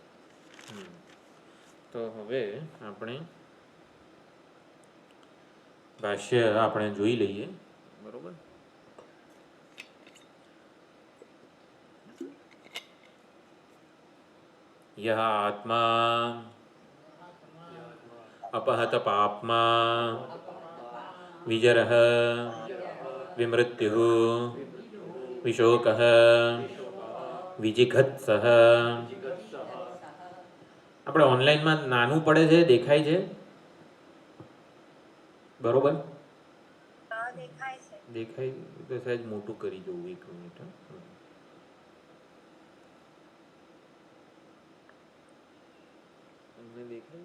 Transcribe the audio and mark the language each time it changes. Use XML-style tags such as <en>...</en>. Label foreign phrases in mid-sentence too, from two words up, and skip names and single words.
<gu>તો હવે આપણે ભાષ્ય આપણે જોઈ લઈએ. બરોબર.</gu> <sa>યહ આત્મા अपहत पाप्मा विजरः विमृत्युः विशोकः विजिघत्सः.</sa> <gu>આપણે ઓનલાઈનમાં નાનું પડે છે, દેખાય છે? બરોબર, દેખાય તો સહેજ મોટું કરી દઉં. 1 મિનિટ. તમને દેખાય?</gu>